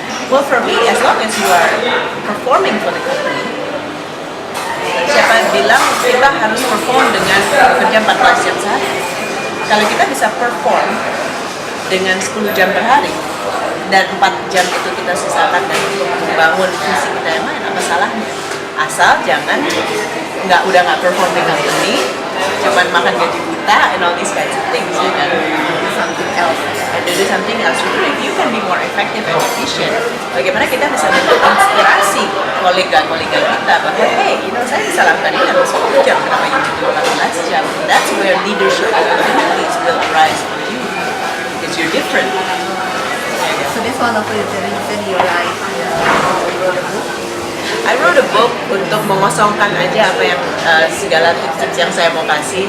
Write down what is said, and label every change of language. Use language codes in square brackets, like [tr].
[en] Well, for me, as long as you are performing for the company, [id] siapa bilang kita harus perform dengan kerja 14 jam sehari? Kalau kita bisa perform dengan 10 jam per hari dan 4 jam itu kita sisakan dan membangun visi kita yang lain, apa salahnya? Asal jangan udah nggak perform di company, cuman makan gaji buta [en] and all these kinds of things, [id] ya kan? [en] Something else. And do something else. If you can be more effective and efficient, [id] bagaimana kita bisa menginspirasi kolega-kolega kita bahwa hey, saya bisa lakukan ini dalam 10 jam, kenapa you butuh 14 jam? [en] That's where leadership opportunities will arise for you, because you're different. So this one of the reason you like wrote a book. I wrote a book [id] untuk mengosongkan aja apa yang segala tips yang saya mau kasih.